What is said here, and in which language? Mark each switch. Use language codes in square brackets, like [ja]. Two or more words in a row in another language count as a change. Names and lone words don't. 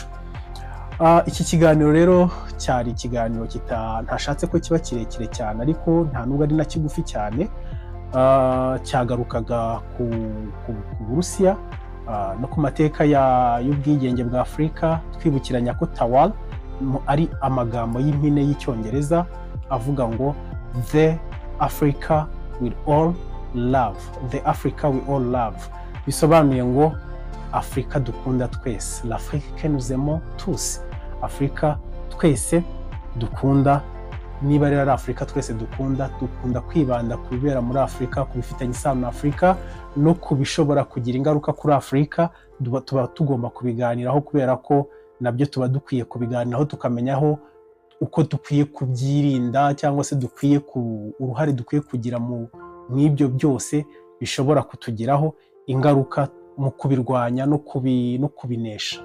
[rw] Iki kiganiro rero cyari ikiganiro ntashatse ko kiba kirekire cyane, ariko nta nubwo ari na kigufi cyane. Cyagarukaga ku Burusiya no ku mateka y'ubwigenge bwa Afurika, twibukiranya ko Tawal ari amagambo y'impine y'icyongereza avuga ngo [en] the Africa we all love, the Africa we all love. [rw] Bisobanuye ngo Afurika dukunda twese, [fr] l'Afrique que nous aimons tous, [rw] Afurika twese dukunda. Niba rero ari Afurika twese dukunda kwibanda ku bibera muri Afurika, ku bifitanye isano na Afurika no kubishobora kugira ingaruka kuri Afurika, tuba tugomba kubiganiraho, kubera ko nabyo tuba dukwiye kubiganiraho, tukamenyaho uko dukwiye kubyirinda, cyangwa se uruhare dukwiye kugira mu ibyo byose bishobora kutugiraho ingaruka mu kubirwanya no kubinesha.